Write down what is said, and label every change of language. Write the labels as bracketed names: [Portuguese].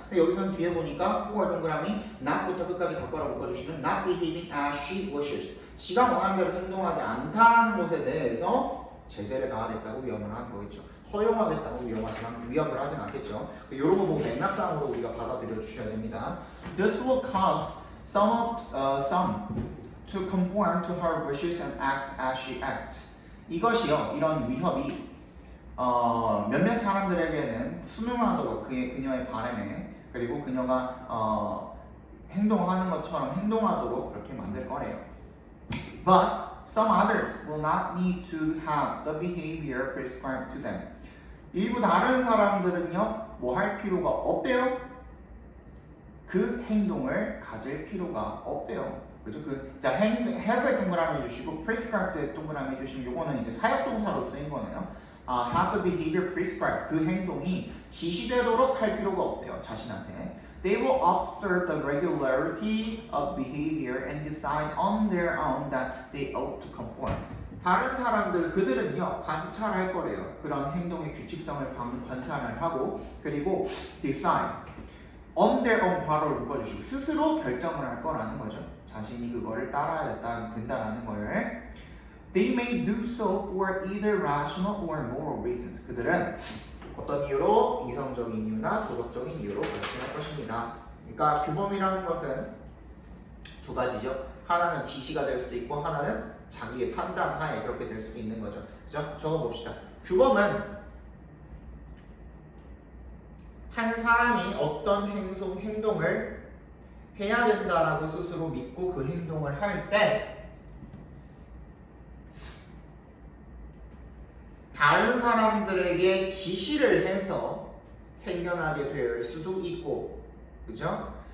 [Korean] 근데 여기서는 뒤에 보니까 for 동그라미 not부터 끝까지 각괄호 묶어주시면 [English] not behaving as she wishes, [Korean] 지가 원하는 대로 행동하지 않다라는 것에 대해서 제재를 가하겠다고 위협을 하는 거겠죠. 허용하겠다고 위협을 하진 않겠죠. 이런 거 보고 맥락상으로 우리가 받아들여 주셔야 됩니다. [English] This will cause some to conform to her wishes and act as she acts. [Korean] 이것이요, 이런 위협이 몇몇 사람들에게는 순응하도록 그녀의 바람에, 그리고 그녀가 행동하는 것처럼 행동하도록 그렇게 만들 거래요. [English] But some others will not need to have the behavior prescribed to them. [Korean] 일부 다른 사람들은요, 뭐 할 필요가 없대요. 그 행동을 가질 필요가 없대요. 그죠? 자, have에 동그라미 해주시고 prescribed에 동그라미 해주시면 요거는 이제 사역동사로 쓰인 거네요. [English] have the behavior prescribed. [Korean] 그 행동이 지시되도록 할 필요가 없대요. 자신한테. [English] They will observe the regularity of behavior and decide on their own that they ought to conform. [Korean] 다른 사람들 그들은요 관찰할 거래요. 그런 행동의 규칙성을 관찰을 하고 그리고 [English] decide on their own [Korean] 괄호를 묶어주시고 스스로 결정을 할 거라는 거죠. 자신이 그거를 따라야 된다라는 거를 [English] They may do so for either rational or moral reasons. [Korean] 그들은 어떤 이유로 이성적인 이유나 도덕적인 이유로 그렇게 할 것입니다. 그러니까 규범이라는 것은 두 가지죠. 하나는 지시가 될 수도 있고 하나는 자기의 판단 하에 그렇게 될 수도 있는 거죠. 그죠? 적어봅시다. 규범은 한 사람이 어떤 행동을 해야 된다라고 스스로 믿고 그 행동을 할 때 다른 사람들에게 지시를 해서 생겨나게 될 수도 있고, 그죠?